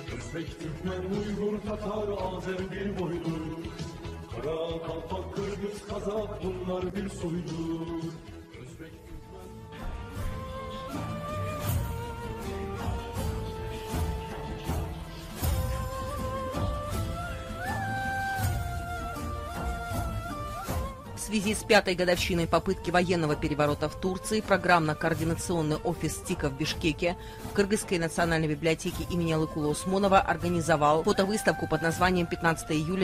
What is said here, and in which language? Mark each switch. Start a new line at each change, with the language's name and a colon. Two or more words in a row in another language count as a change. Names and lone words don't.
Turkish: Özbek, Türkmen, Uygur, Tatar, Azer bir boydur. Kara, Kalpak, Kırgız, Kazak bunlar bir soydur. Özbek,
Russian: В связи с 5-й годовщиной попытки военного переворота в Турции программно-координационный офис ТИКа в Бишкеке в Кыргызской национальной библиотеке имени Алыкула Усмонова организовал фотовыставку под названием «15 июля.